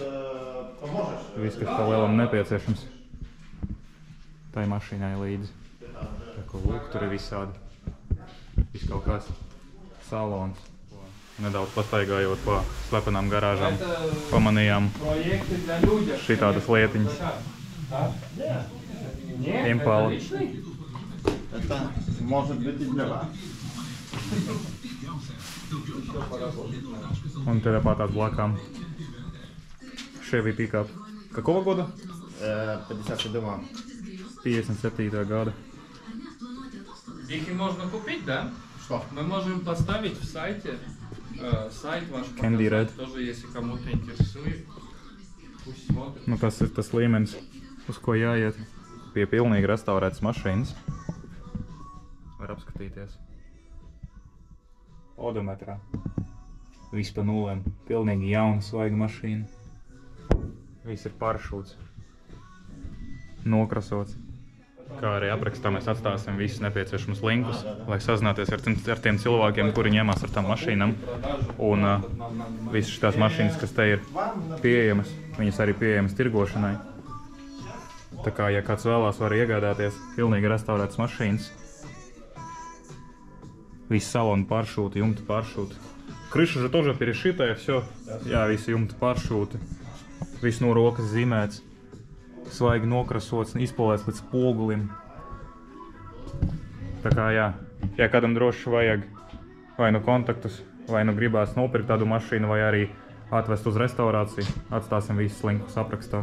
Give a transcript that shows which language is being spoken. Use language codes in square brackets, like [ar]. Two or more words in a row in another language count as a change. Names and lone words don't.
[lv] Viss, kas palielam nepieciešams. Tai mašīnai līdzi. Tā ko lūk, tur ir visādi. Viss kaut kāds salons. Nedaudz pastaigājot pa slepenām garāžām, pamanījām šitādas lietiņas. Impala. [ru] Это может быть и для вас. [lv] Un te tāpat tāds blakām. Chevy pickup. [ru] Какого года? 57. 57. года. Их можно купить, да? Что? Мы можем поставить в сайте. Сайт ваш Candy показать, Red. тоже, если кому-то интересует. Пусть смотрит. [lv] Tas ir tas līmenis, uz ko jāiet. Pie pilnīgi restaurētas mašīnas. Var apskatīties. Odometrā. Viss pa nulēm. Pilnīgi jauna, svaiga mašīna. Viss ir paršūts. Nokrasots. Kā arī aprakstā mēs atstāsim visus nepieciešamus linkus, lai sazināties ar tiem cilvēkiem, kuri ņemās ar tām mašīnām. Un visas šitās mašīnas, kas te ir pieejamas, Viņas arī pieejamas tirgošanai. Tā kā, ja kāds vēlās, var iegādāties pilnīgi restaurētas mašīnas. Visi saloni pāršūti, jumti pāršūti. [ru] Крыша же тоже перешитая, все. [lv] Jā, visi jumti pāršūti. Viss no rokas zīmēts. Svaigi nokrasots, izpolēts līdz spogulim. Tā kā, jā, ja kādam droši vajag vai nu kontaktus, vai nu gribās nopirkt tādu mašīnu, vai arī atvest uz restaurāciju, atstāsim visus linkus aprakstā.